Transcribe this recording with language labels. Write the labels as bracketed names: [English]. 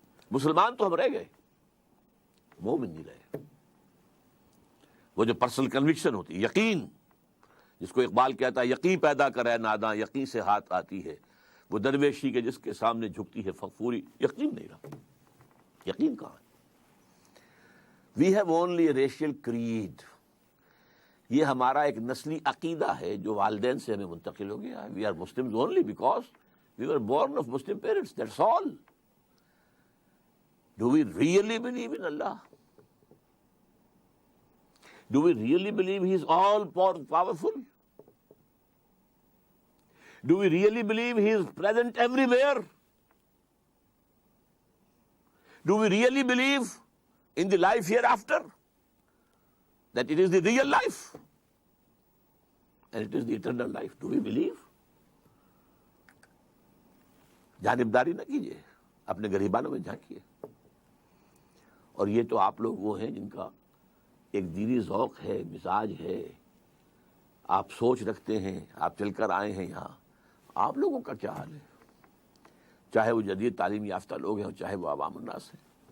[Urdu] مسلمان تو ہم رہ گئے، مومن نہیں رہے. وہ جو پرسنل کنوکشن ہوتی، یقین، جس کو اقبال کہتا ہے یقین پیدا کرے ناداں یقین سے ہاتھ آتی ہے، وہ درویشی کے جس کے سامنے جھکتی ہے فغفوری. یقین نہیں رہا. یقین کہاں ہے؟ [English] We have only a racial creed. [Urdu] یہ ہمارا ایک نسلی عقیدہ ہے جو والدین سے ہمیں منتقل ہو گیا ہے. [English] We are Muslims only because we were born of Muslim parents, that's all. Do we really believe in Allah? Do we really believe He is all powerful? Do we really believe He is present everywhere? Do we really believe in the life hereafter? That it is the real life and it is the eternal life. Do we believe? [Urdu] جانبداری نہ کیجیے، اپنے گریبانوں میں جھانکیے. اور یہ تو آپ لوگ وہ ہیں جن کا ایک دینی ذوق ہے، مزاج ہے، آپ سوچ رکھتے ہیں، آپ چل کر آئے ہیں یہاں. آپ لوگوں کا کیا حال ہے؟ چاہے وہ جدید تعلیم یافتہ لوگ ہیں اور چاہے وہ عوام الناس ہیں.